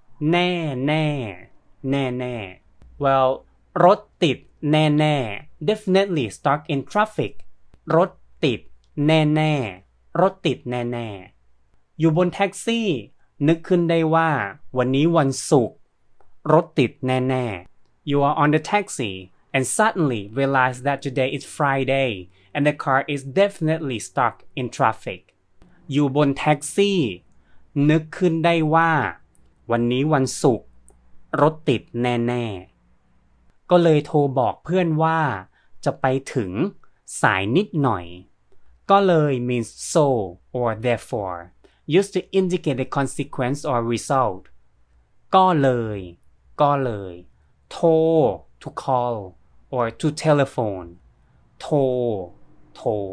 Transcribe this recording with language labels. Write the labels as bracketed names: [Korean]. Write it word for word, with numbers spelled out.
[Thai] แน่แน่แน่แน่ [English] Well, [Thai] รถติดแน่แน่ [English] definitely stuck in traffic. [Thai] รถติดแน่แน่รถติดแน่แน่อยู่บนแท็กซี่นึกขึ้นได้ว่าวันนี้วันศุกร์รถติดแน่แน่ [English] You are on the taxi and suddenly realize that today is Friday. And the car is definitely stuck in traffic. [Thai] อยู่บนแท็กซี่นึกขึ้นได้ว่าวันนี้วันศุกร์รถติดแน่ๆก็เลยโทรบอกเพื่อนว่าจะไปถึงสายนิดหน่อยก็เลย [English] means so or therefore used to indicate the consequence or result [Thai] ก็เลยก็เลยโทร [English] to call or to telephone [Thai] โทรโทร